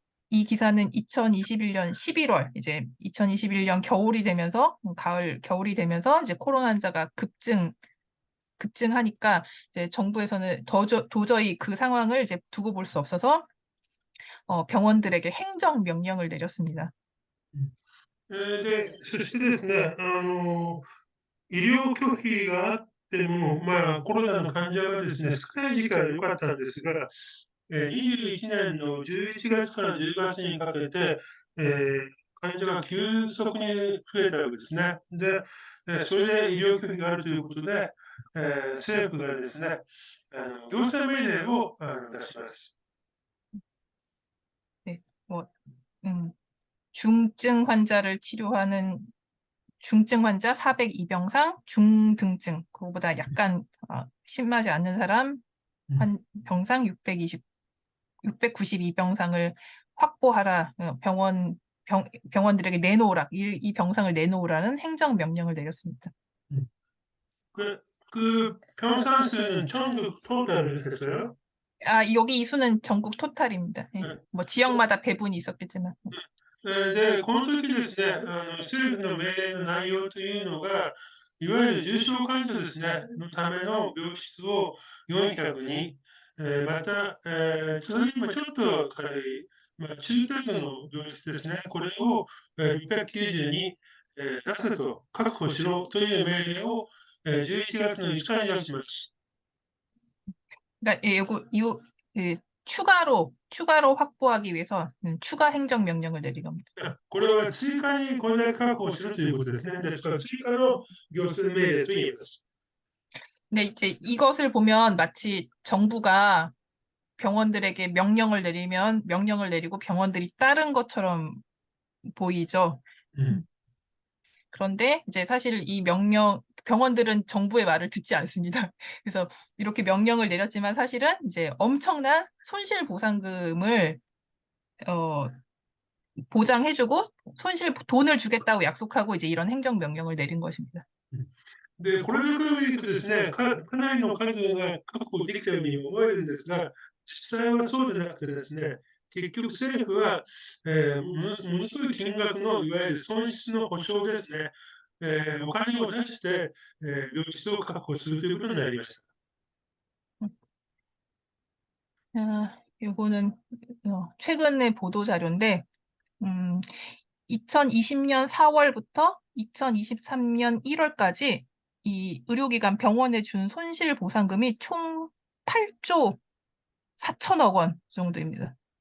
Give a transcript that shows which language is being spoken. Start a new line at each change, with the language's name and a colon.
Korean: 이 기사는 2021년 11월, 이제 2021년 겨울이 되면서, 겨울이 되면서 이제 코로나 환자가 급증하니까 이제 정부에서는 도저히 그 상황을 이제 두고 볼 수 없어서 병원들에게 행정 명령을 내렸습니다.
Japanese: で、そしてですね、医療拒否があっても、コロナの患者がですね、少ない時期は良かったんですが、21年の11月から10月にかけて、患者が急速に増えたわけですね。で、それで医療拒否があるということで、政府がですね、行政命令を出します。
Korean: 네, 뭐, 중증 환자를 치료하는 중증 환자 402병상, 중등증, 그거보다 약간 심하지 않은 사람 병상 692병상을 확보하라. 병원 병원들에게 내놓으라, 이 병상을 내놓으라는 행정명령을 내렸습니다. 그 병상 수는 전국 토탈을 했어요? 여기 이 수는 전국 토탈입니다. 예. 네. 뭐 지역마다 배분이 있었겠지만.
Japanese: で、この時ですね、政府の命令の内容というのが、いわゆる重症患者ですね、のための病室を400に、また、それよりもちょっと軽い、中程度の病室ですね、これを、690に、出せと、確保しろという命令を、11月の5日に出します。
Korean: 그러니까 추가로 확보하기 위해서 추가 행정명령을 내린 겁니다.
Japanese: これは追加にこれだけ確保するということですね。ですから、追加の行政命令と言います。
Korean: 근데 이제 이것을 보면 마치 정부가 병원들에게 명령을 내리고 병원들이 따른 것처럼 보이죠. 그런데 이제 사실 병원들은 정부의 말을 듣지 않습니다. 그래서 이렇게 명령을 내렸지만 사실은 이제 엄청난 손실 보상금을 보장해주고 돈을 주겠다고 약속하고 이제 이런 행정명령을 내린 것입니다.
Japanese: で、これだけを見るとですね、かなりの数が確保できたように思えるんですが、実際はそうでなくてですね、結局政府は、ものすごい金額のいわゆる損失の保証ですね、お金を出して、病室を確保するということになりました。
Korean: 이거는 최근의 보도 자료인데 2020년 4월부터 2023년 1월까지 이 의료기관 병원에 준 손실 보상금이 총 8조 4천억 원 정도입니다.